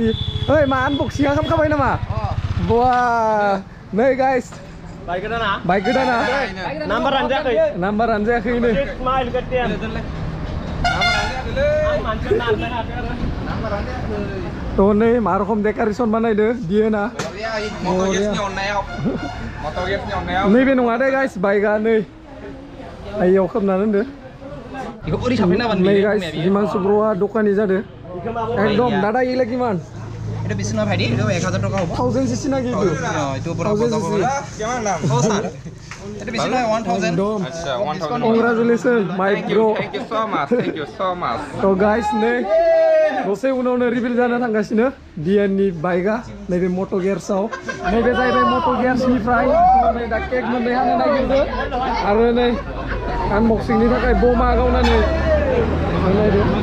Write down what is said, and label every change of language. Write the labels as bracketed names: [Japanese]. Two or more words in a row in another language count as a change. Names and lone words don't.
[Bodo] ओइ मा आनबक्सिंआ खालामखाबाय नामा? बा नै [English] guys bike [Bodo] गोदाना नाम्बारानो जायाखै थ' नै मा रखम डेकारेसन बानायदो डिएनआ नैबे नङा दे गाइस बाइकआ नै आइयाव खोबना दोनदो। नै गाइस हिमांशु ब्र'आ दखानि जादो एकदम दादा इला किमान [Bangla] এটা বেশি না ভাইডি এটা 1000 টাকা হবে 1000 সিসি নাকি এটা বরাবর দাম হবে কেমন দাম ও স্যার এটা বেশি না 1000 [English] আচ্ছা 1000 congratulation my bro thank you so much [Bodo] तो गाइस नै दसे उनावनो रिभिल जाना थांगासिनो डिएननि बाइकआ नैबे मट' गियार्सआव। नैबे जाहैबाय मट' गियार्सनिफ्राय नै दा केक मोननै हानो नागिरदो आरो नै आनबक्सिंनि थाखाय बमा गावनानै नायदो।